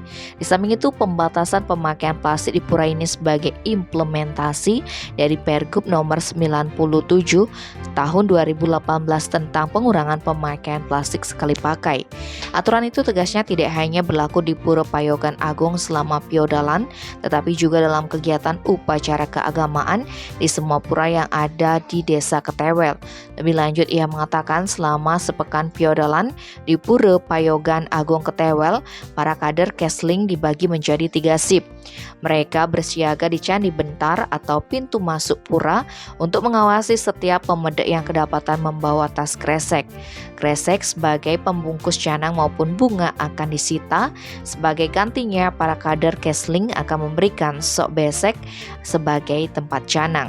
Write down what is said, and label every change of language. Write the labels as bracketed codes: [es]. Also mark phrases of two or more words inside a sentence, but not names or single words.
[id] Di samping itu, pembatasan pemakaian plastik di pura ini sebagai implementasi dari Pergub nomor 97 tahun 2018 tentang pengurangan pemakaian plastik sekali pakai. Aturan itu tegasnya tidak hanya berlaku di Pura Payogan Agung selama piodalan, tetapi juga dalam kegiatan upacara keagamaan di semua pura yang ada di Desa Ketewel. Lebih lanjut, ia mengatakan selama sepekan piodalan di Pura Payogan Agung Ketewel, para kader Kesling dibagi menjadi 3 sip. Mereka bersiaga di Candi Bentar atau pintu masuk pura untuk mengawasi setiap pemudik yang kedapatan membawa tas kresek. Kresek sebagai pembungkus canang maupun bunga akan disita. Sebagai gantinya, para kader Kesling akan memberikan sok besek sebagai tempat canang.